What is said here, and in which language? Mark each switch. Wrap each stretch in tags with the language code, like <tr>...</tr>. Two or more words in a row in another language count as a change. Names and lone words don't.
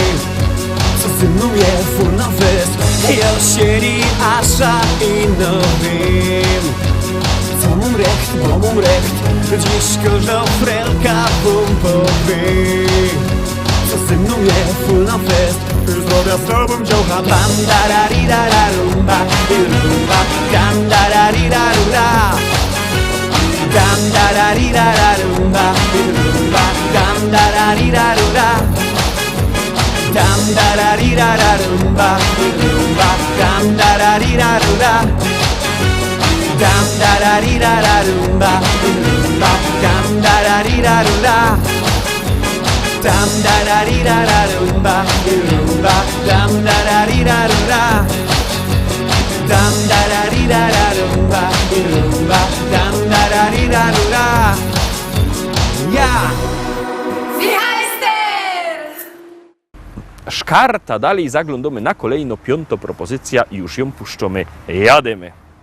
<szl>Co ze mną je fur na fest. Jesieni, asza i nowin. Co mum recht, bo mum recht. Dziś kożo frelka bumpowy. Co ze mną je full na fest. Zdrowia z tobą dziołcha. Tam da ra ri ra ra rumba i rumba. Tam da ra ri ra rura. Tam da ra ri ra ra rumba i rumba. Tam da ra ri ra rura. Tam da ra ri ra ra rumba i rumba. Tam da ra ri ra rura. Tam da ra ri ra ra rumba i rumba. Tam da ra ri ra rura. Tam da ra ri ra ra rumba i rumba. Tam da ra ri ra rura. Tam da ra ri ra ra rumba i rumba. Tam da ra ri ra rura. Ja!</szl> <pl>Szkarta, dalej zaglądamy na kolejną, piątą propozycja i już ją puszczamy. Jademy!</pl>